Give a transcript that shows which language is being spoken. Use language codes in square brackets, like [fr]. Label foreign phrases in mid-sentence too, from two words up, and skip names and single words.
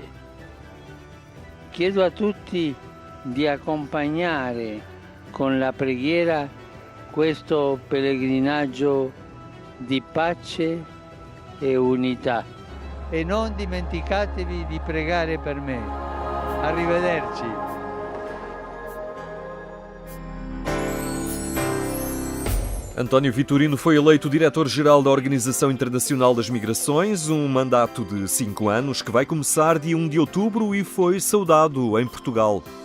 [it] Chiedo a tutti di accompagnare con la preghiera questo pellegrinaggio di pace e unità. E non dimenticatevi di pregare per me. Arrivederci. [pt] António Vitorino foi eleito diretor-geral da Organização Internacional das Migrações, um mandato de 5 anos que vai começar dia 1 de outubro e foi saudado em Portugal.